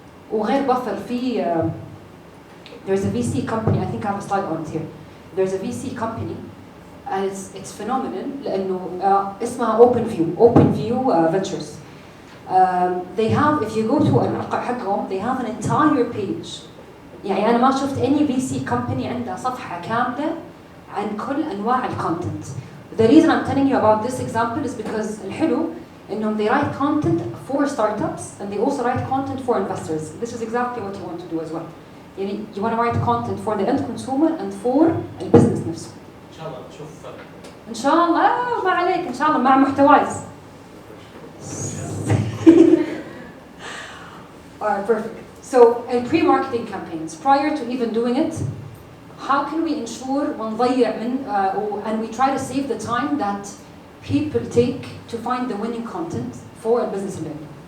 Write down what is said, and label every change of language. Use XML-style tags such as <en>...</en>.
<en>وغير Buffer في there's a VC company, I think I have a slide on it here. There's a VC company and it's phenomenal لأنه اسمها Open View Ventures. They have, if you go to الموقع حقهم, they have an entire page. يعني أنا ما شفت any VC company عندها صفحة كاملة عن كل أنواع الcontent. The reason I'm telling you about this example is because</en> <ar>الحلو إنهم</ar> <en>they write content for startups and they also write content for investors. This is exactly what you want to do as well. يعني you want to write content for the end consumer and for</en> <ar>البزنس نفسه. ان شاء الله نشوف فرق. إن شاء الله ما عليك إن شاء الله مع محتوايز.</ar> <en>Alright, perfect. So in pre-marketing campaigns, prior to even doing it, how can we ensure</en> <ar>ونضيع من</ar> <en>and we try to save the time that people take to find the winning content for a business event?</en>